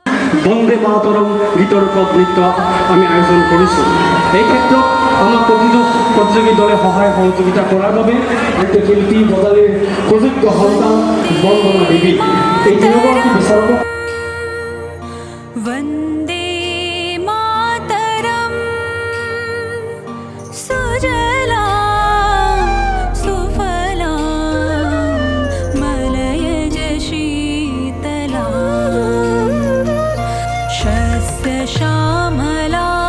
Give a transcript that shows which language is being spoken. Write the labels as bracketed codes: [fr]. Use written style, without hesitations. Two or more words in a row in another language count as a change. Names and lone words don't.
[as] বন্দে মাতৰম গীতৰ ওপৰত নৃত্য আমি আয়োজন কৰিছোঁ। এই ক্ষেত্ৰত আমাক প্ৰতিযোগী দলে সহায় সহযোগিতা কৰাৰ বাবে শিল্পী বজালীৰ সুযোগ্য সন্তান বন্দনা দেৱী এই তিনিগৰাকী বিচাৰকক [sa] वन्दे मातरम् सुजला सुफला मलयज शीतला शस्य श्यामला